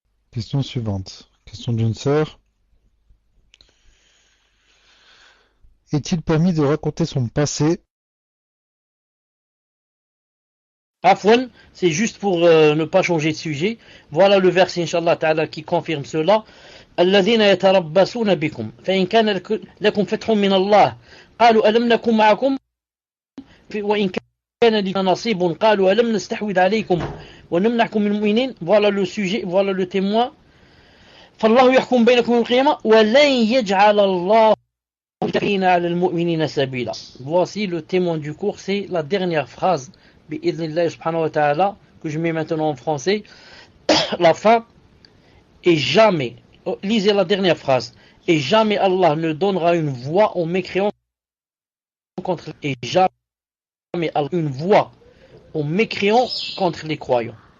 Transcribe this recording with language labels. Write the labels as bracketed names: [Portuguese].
[French] Question suivante. Question d'une sœur. Est-il permis de raconter son passé? Afwan, c'est juste pour ne pas changer de sujet. Voilà le verset, Inch'Allah Ta'ala, qui confirme cela. [Arabic] الذين يتربصون بكم فإن كان لكم فتح من الله قالوا ألم نكن معكم وإن كان لكم نصيب قالوا ألم نستحوذ عليكم ونمنعكم من المؤمنين. [French] Voilà le sujet, voilà le témoin. [Arabic] فالله يحكم بينكم يوم القيامة ولن يجعل الله الكافرين على المؤمنين سبيلا. [French] Voici le témoin du cours, c'est la dernière phrase bi'idhnillah subhanahu wa ta'ala que je mets maintenant en français. La fin, et jamais, lisez la dernière phrase, et jamais Allah ne donnera une voix aux mécréants contre, et jamais Allah une voix aux mécréants contre les croyants.